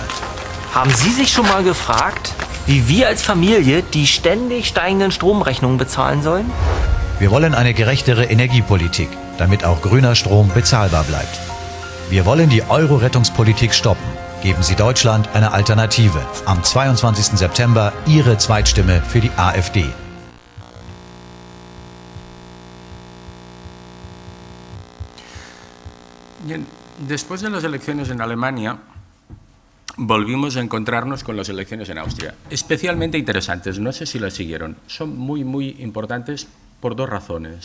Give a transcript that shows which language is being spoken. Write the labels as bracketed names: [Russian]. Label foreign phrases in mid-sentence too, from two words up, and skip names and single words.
[German] Haben Sie sich schon mal gefragt, wie wir als Familie die ständig steigenden Stromrechnungen bezahlen sollen? Wir wollen eine gerechtere Energiepolitik, damit auch grüner Strom bezahlbar bleibt. Wir wollen die Euro-Rettungspolitik stoppen. Geben Sie Deutschland eine Alternative. Am 22. September Ihre Zweitstimme für die AfD. [Spanish] Bien, después de las elecciones en Alemania, volvimos a encontrarnos con las elecciones en Austria. Especialmente interesantes, no sé si las siguieron. Son muy importantes por dos razones.